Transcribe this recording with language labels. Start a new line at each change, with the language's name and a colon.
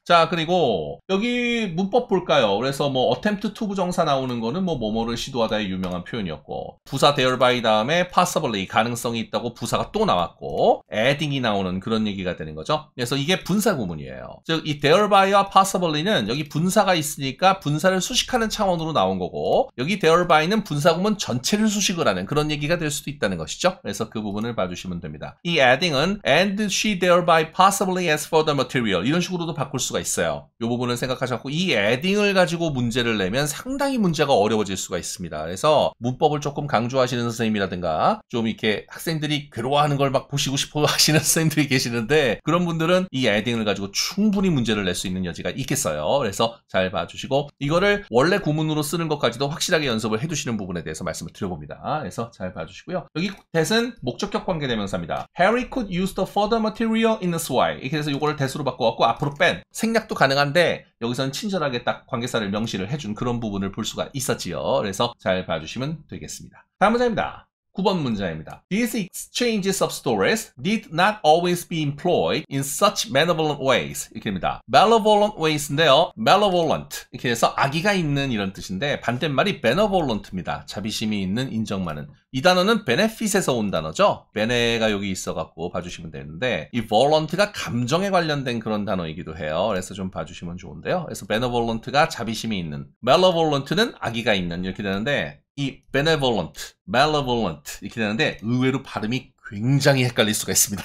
Korean: 자, 그리고 여기 문법 볼까요? 그래서 뭐 attempt to 부정사 나오는 거는 뭐 뭐뭐를 시도하다의 유명한 표현이었고 부사 thereby 다음에 possibly 가능성이 있다고 부사가 또 나왔고 adding이 나오는 그런 얘기가 되는 거죠. 그래서 이게 분사 구문이에요. 즉 이 therby와 possibly는 여기 분사가 있으니까 분사를 수식하는 차원으로 나온 거고 여기 therby는 분사 구문 전체를 수식을 하는 그런 얘기가 될 수도 있다는 것이죠. 그래서 그 부분을 봐주시면 됩니다. 이 adding은
English: and she thereby possibly as further material
Korean: 이런 식으로도 바꿀 수가 있어요. 이 부분을 생각하셨고 이 adding을 가지고 문제를 내면 상당히 문제가 어려워질 수가 있습니다. 그래서 문법을 조금 강조하시는 선생님이라든가 좀 이렇게 학생들이 괴로워하는 걸 막 보시고 싶어 하시는 선생님들이 계시는데 그런 분들은 이 adding을 가지고 충분히 문제를 낼 수 있는 여지가 있겠어요. 그래서 잘 봐주시고 이거를 원래 구문으로 쓰는 것까지도 확실하게 연습을 해두시는 부분에 대해서 말씀을 드려봅니다. 그래서 잘 봐주시고요. 여기 that은 목적격 관계대명사입니다.
English: Harry could use the further material in this way.
Korean: 이렇게 해서 이거를 that으로 바꿔갖고 앞으로 뺀 생략도 가능한데 여기서는 친절하게 딱 관계사를 명시를 해준 그런 부분을 볼 수가 있었지요. 그래서 잘 봐주시면 되겠습니다. 다음 문장입니다. 9번 문장입니다.
English: These exchanges of stories did not always be employed in such malevolent ways.
Korean: 이렇게 됩니다. malevolent ways인데요. malevolent 이렇게 해서 악의가 있는 이런 뜻인데 반대말이 benevolent입니다. 자비심이 있는 인정 많은. 이 단어는 benefit에서 온 단어죠. bene가 여기 있어갖고 봐주시면 되는데 이 volent가 감정에 관련된 그런 단어이기도 해요. 그래서 좀 봐주시면 좋은데요. 그래서 benevolent가 자비심이 있는, malevolent는 악의가 있는 이렇게 되는데 이 benevolent, malevolent 이렇게 되는데 의외로 발음이 굉장히 헷갈릴 수가 있습니다.